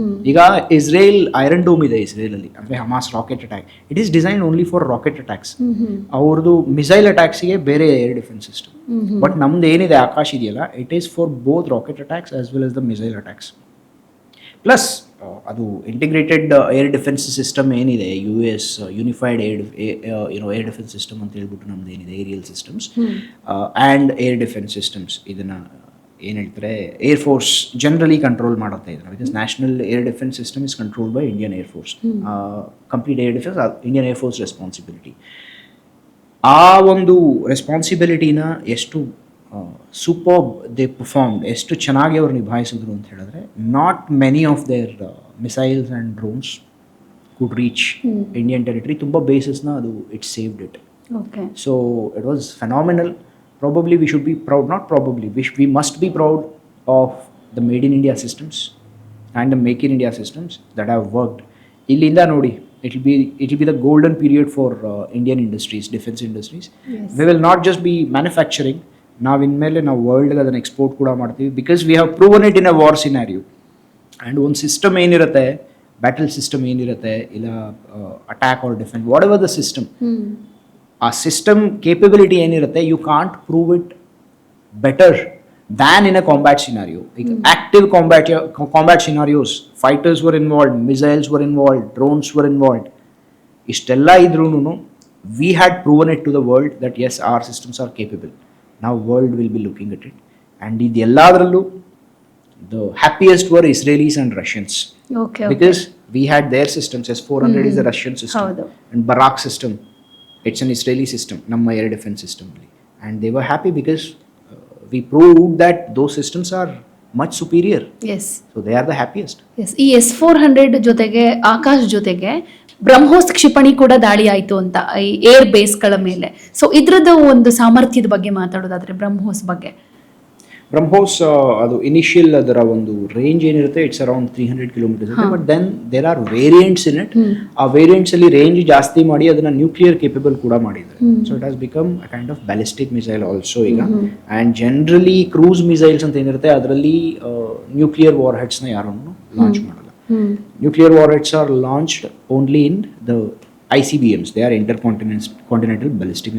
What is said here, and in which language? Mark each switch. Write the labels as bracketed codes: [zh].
[kn] Iga Israel Iron Dome ide Israel alli, andre [en] Hamas rocket attack, it is designed only for rocket attacks. [kn] Avrdu [en] missile attacks [kn] ಗೆ ಬೇರೆ [en] air defense system. But [kn] namdu ಏನಿದೆ ಆಕಾಶ್ ಇದೆಯಲ್ಲ, [en] it is for both rocket attacks as well as the missile attacks. [kn] Plus ಅದು integrated air defence system ಏನಿದೆ, US unified air defence system ಅಂತ ಹೇಳ್ಬಿಟ್ಟು ನಮ್ದು ಏನಿದೆ, aerial systems and air defence systems, ಇದನ್ನು ಏನು ಹೇಳ್ತಾರೆ, ಏರ್ ಫೋರ್ಸ್ ಜನರಲಿ ಕಂಟ್ರೋಲ್ ಮಾಡುತ್ತೆ ಇದನ್ನು. [en] Because national air defence system is controlled by Indian air force. Complete air defence Indian air force responsibility. [kn] ಆ ಒಂದು ರೆಸ್ಪಾನ್ಸಿಬಿಲಿಟಿನ ಎಷ್ಟು [en] super they performed, [kn] ಎಷ್ಟು ಚೆನ್ನಾಗಿ ಅವರು ನಿಭಾಯಿಸಿದ್ರು ಅಂತ ಹೇಳಿದ್ರೆ, [en] Not many of their missiles and drones could reach Indian territory. [kn] Tumba bases na adu [en] it saved it. Okay. So it was phenomenal. Probably we should be proud, not probably, we must be proud of the Made in India systems and the Make in India systems that have worked. [kn] Illinda nodi, [en] it will be the golden period for Indian industries, defense industries. Yes. We will not just be manufacturing. [kn] ನಾವು ಇನ್ಮೇಲೆ ನಾವು ವರ್ಲ್ಡ್ಗೆ ಅದನ್ನು export ಕೂಡ ಮಾಡ್ತೀವಿ, [en] Because we have proven it in a war scenario. And [kn] ಒಂದು system ಏನಿರುತ್ತೆ, [en] battle system ಏನಿರುತ್ತೆ, [kn] ಇಲ್ಲ [en] Attack or defence, whatever the system, ಆ system capability ಏನಿರುತ್ತೆ, you can't prove it better than in a combat scenario. ಈಗ active combat scenarios, fighters were involved, missiles were involved, drones were involved, [kn] ಇಷ್ಟೆಲ್ಲ ಇದ್ರೂ [en] We had proven it to the world that as our systems are capable. Now world will be looking at it, and [kn] ಇದೆಲ್ಲದರಲ್ಲೂ [en] the happiest were Israelis and Russians. Okay. Because we had their systems. S-400 is a Russian system. [kn] Haudu. [en] And Barak system, it's an Israeli system, ನಮ್ಮ air defense system. And they were happy because we proved that those systems are much superior. Yes. So they are the happiest. Yes. [kn] ಈ S-400 ಜೊತೆಗೆ ಆಕಾಶ್ ಜೊತೆಗೆ ಬ್ರಹ್ಮೋಸ್ ಕ್ಷಿಪಣಿ ಕೂಡ ದಾಳಿ ಆಯಿತು ಅಂತ ಈ ಏರ್ ಬೇಸ್ಗಳ ಮೇಲೆ. ಸೊ ಇದ್ರದ್ದು ಒಂದು ಸಾಮರ್ಥ್ಯದ ಬಗ್ಗೆ ಮಾತಾಡೋದಾದ್ರೆ ಬ್ರಹ್ಮೋಸ್ ಬಗ್ಗೆ. ಬ್ರಹ್ಮೋಸ್ ಅದು ಇನಿಷಿಯಲ್ ಅದರ ಒಂದು ರೇಂಜ್ ಏನಿರುತ್ತೆ, [en] it's around 300 kilometres [kn] ಇದೆ. [en] But then there are variants in it. [kn] ಆ ವೇರಿಯಂಟ್ಸ್ ಅಲ್ಲಿ ರೇಂಜ್ ಜಾಸ್ತಿ ಮಾಡಿ ಅದನ್ನ ನ್ಯೂಕ್ಲಿಯರ್ ಕೇಪಬಲ್ ಕೂಡ ಮಾಡಿದ್ದಾರೆ. [en] so it has become a kind of ballistic missile also [kn] ಈಗ. ಆ್ಯಂಡ್ ಜನರಲಿ ಕ್ರೂಸ್ ಮಿಸೈಲ್ಸ್ ಅಂತ ಏನಿರುತ್ತೆ ಅದರಲ್ಲಿ ನ್ಯೂಕ್ಲಿಯರ್ ವಾರ್ ಹೆಡ್ಸ್ನ ಯಾರನ್ನು ಲಾಂಚ್ ಮಾಡಲ್ಲ. [en] Nuclear warheads are launched only in the ICBMs. They are intercontinental ballistic.